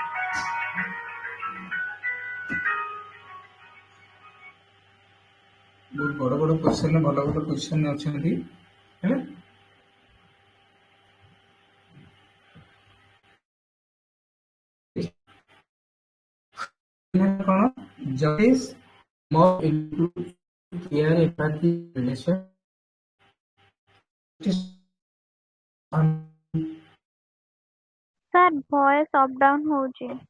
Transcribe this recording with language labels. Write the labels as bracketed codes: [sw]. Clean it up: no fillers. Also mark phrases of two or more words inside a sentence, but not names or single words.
[or] ବହୁତ ବଡ଼ ବଡ଼ ପୋଜିସନରେ ଭଲ ଭଲ ପୋଜିସନରେ ଅଛନ୍ତି ହେଲା। [en] କଣ ଜଷ୍ଟିସ୍ more into care, empathy, relation. sir voice up down ହଉଛି।